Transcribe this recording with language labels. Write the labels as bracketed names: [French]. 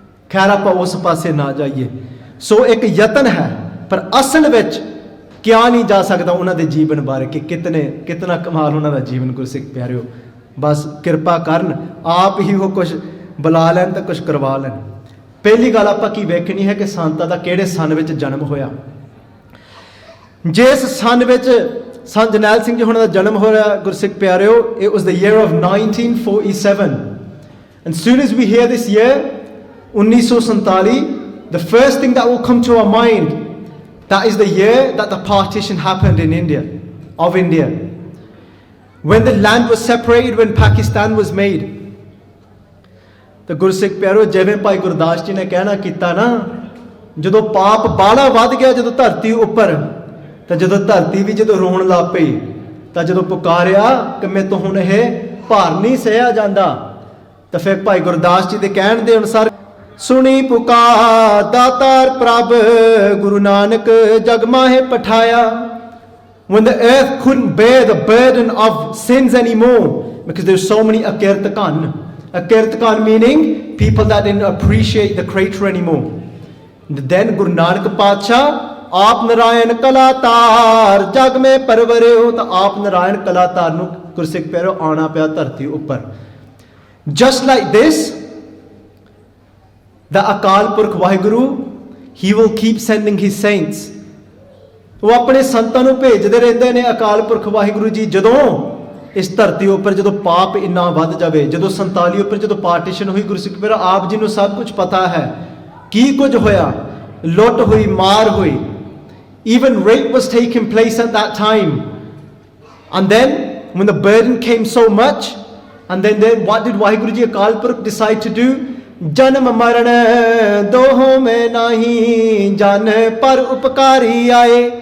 [Punjabi] ਖੈਰ ਆਪਾਂ ਉਸ ਪਾਸੇ ਨਾ ਜਾਈਏ। ਸੋ ਇੱਕ ਯਤਨ ਹੈ, ਪਰ ਅਸਲ ਵਿੱਚ ਕਿਹਾ ਨਹੀਂ ਜਾ ਸਕਦਾ ਉਹਨਾਂ ਦੇ ਜੀਵਨ ਬਾਰੇ ਕਿ ਕਿਤਨਾ ਕਮਾਲ ਉਹਨਾਂ ਦਾ ਜੀਵਨ। ਗੁਰਸਿੱਖ ਪਿਆਰਿਓ ਬਸ ਕਿਰਪਾ ਕਰਨ, ਆਪ ਹੀ ਉਹ ਕੁਝ ਬੁਲਾ ਲੈਣ ਤਾਂ ਕੁਝ ਕਰਵਾ ਲੈਣ। ਪਹਿਲੀ ਗੱਲ ਆਪਾਂ ਕੀ ਵੇਖਣੀ ਹੈ ਕਿ ਸੰਤਾਂ ਦਾ ਕਿਹੜੇ ਸਨ ਵਿੱਚ ਜਨਮ ਹੋਇਆ। ਜਿਸ ਸਨ ਵਿੱਚ ਸੰਤ ਜਰਨੈਲ ਸਿੰਘ ਜੀ ਹੁਣਾਂ ਦਾ ਜਨਮ ਹੋਇਆ ਗੁਰਸਿੱਖ ਪਿਆਰਿਓ, [English] it was the year of 1947, and soon as we hear this year 1947, the first thing that will come to our mind, that is the year that the partition happened in India, when the land was separated, when Pakistan was made। [Punjabi] ਤੇ ਗੁਰਸਿੱਖ ਪਿਆਰਿਓ ਜਿਵੇਂ ਭਾਈ ਗੁਰਦਾਸ ਜੀ ਨੇ ਕਹਿਣਾ ਕੀਤਾ ਨਾ, ਜਦੋਂ ਪਾਪ ਬਾਹਲਾ ਵੱਧ ਗਿਆ ਜਦੋਂ ਧਰਤੀ ਉੱਪਰ, ਤਾਂ ਜਦੋਂ ਧਰਤੀ ਵੀ ਜਦੋਂ ਰੋਣ ਲੱਗ ਪਈ, ਤਾਂ ਜਦੋਂ ਪੁਕਾਰਿਆ ਕਿ ਮੈਂ ਤੋਂ ਹੁਣ ਇਹ ਭਾਰ ਨਹੀਂ ਸਹਿਆ ਜਾਂਦਾ, ਤਾਂ ਫਿਰ ਭਾਈ ਗੁਰਦਾਸ ਜੀ ਦੇ ਕਹਿਣ ਦੇ ਅਨੁਸਾਰ ਸੁਣੀ ਪੁਕਾਰ ਦਾਤਾਰ ਪ੍ਰਭ ਗੁਰੂ ਨਾਨਕ ਜਗ ਮਾਹੇ ਪਠਾਇਆ। [English] When the earth couldn't bear the burden of sins anymore, because there's so many akirtakan. Akirtakan meaning people that didn't appreciate the creator anymore. [Punjabi] Then Guru Nanak Paatshah ਆਪ ਨਾਰਾਇਣ ਕਲਾਤਾਰ ਜਗ ਮੇ ਪਰਵਰਿਓ, ਤਾਂ ਆਪ ਨਾਰਾਇਣ ਕਲਾਤਾਰ ਨੂੰ ਗੁਰਸਿੱਖ ਪਿਆਰਿਓ ਆਉਣਾ ਪਿਆ ਧਰਤੀ ਉੱਪਰ। [English] Just like this, the Akal Purakh Waheguru, he will keep sending his saints। [Punjabi] ਉਹ ਆਪਣੇ ਸੰਤਾਂ ਨੂੰ ਭੇਜਦੇ ਰਹਿੰਦੇ ਨੇ ਅਕਾਲ ਪੁਰਖ ਵਾਹਿਗੁਰੂ ਜੀ। ਜਦੋਂ ਇਸ ਧਰਤੀ ਉੱਪਰ ਜਦੋਂ ਪਾਪ ਇੰਨਾ ਵੱਧ ਜਾਵੇ, ਜਦੋਂ 47 ਉੱਪਰ ਜਦੋਂ ਪਾਰਟੀਸ਼ਨ ਹੋਈ ਗੁਰਸਿੱਖ ਪਿਆਰਿਓ, ਆਪ ਜੀ ਨੂੰ ਸਭ ਕੁਝ ਪਤਾ ਹੈ ਕੀ ਕੁਝ ਹੋਇਆ। ਲੁੱਟ ਹੋਈ, ਮਾਰ ਹੋਈ, [English] even rape was taking place at that time। And then when the burden came so much, and then what did Waheguru Ji Akal Purkh decide to do? [Punjabi] Janam maran doho mein nahi jan par upkari aaye।